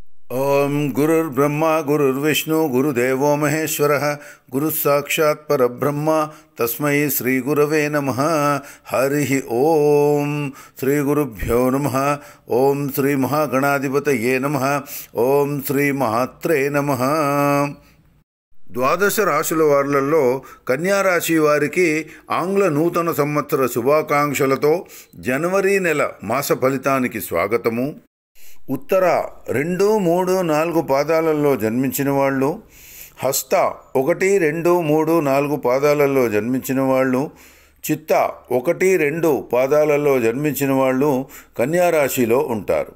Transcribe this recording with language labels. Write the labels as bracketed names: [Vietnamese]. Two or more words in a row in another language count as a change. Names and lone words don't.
[Sanskrit] ओम गुरुर्ब्रह्मा गुरुर्विष्णु गुरुदेवो महेश्वरः गुरुः साक्षात् परब्रह्म तस्मै श्री गुरवे नमः। हरि ओम श्री गुरुभ्यो नमः। ओम श्री महागणाधिपतये नमः। ओम श्री महात्रे नमः। [Telugu] ద్వాదశ రాశుల వార్లలో కన్యా రాశి వారికి ఆంగ్ల నూతన సంవత్సర శుభాకాంక్షలతో జనవరి నెల మాస ఫలితానికి స్వాగతము. ఉత్తర 2, 3, 4 పాదాలలో జన్మించిన వాళ్ళు, హస్త 1, 2, 3, 4 పాదాలలో జన్మించిన వాళ్ళు, చిత్త 1, 2 పాదాలలో జన్మించిన వాళ్ళు కన్యా రాశిలో ఉంటారు.